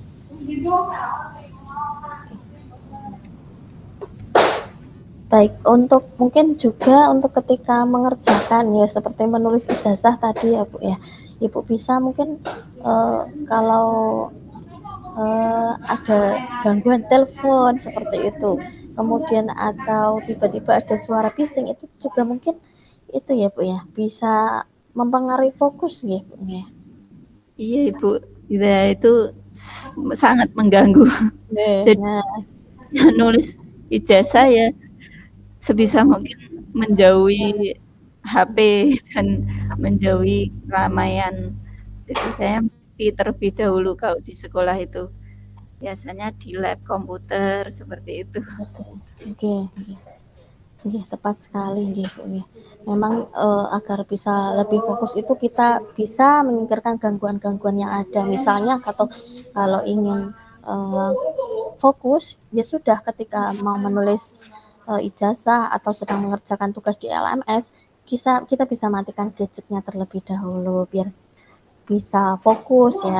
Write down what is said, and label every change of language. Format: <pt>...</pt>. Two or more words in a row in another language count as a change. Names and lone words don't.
<id>Baik, untuk mungkin juga untuk ketika mengerjakan ya seperti menulis ijazah tadi ya Bu ya. Ibu bisa mungkin kalau ada gangguan telepon seperti itu, kemudian atau tiba-tiba ada suara bising itu juga mungkin itu ya Bu ya bisa mempengaruhi fokus nggih Bu nggih. Iya Ibu, ya, itu sangat mengganggu. Nggih, Jadi nah nulis ijazah ya sebisa mungkin menjauhi HP dan menjauhi keramaian. Jadi saya menepi terlebih dahulu kalau di sekolah itu. Biasanya di lab komputer seperti itu. betul. Nggih, nggih. Nggih, tepat sekali nggih Bu nggih. Memang agar bisa lebih fokus itu kita bisa menyingkirkan gangguan-gangguan yang ada. Misalnya atau kalau ingin fokus ya sudah ketika mau menulis ijazah atau sedang mengerjakan tugas di LMS kita bisa matikan gadgetnya terlebih dahulu biar bisa fokus ya.</id>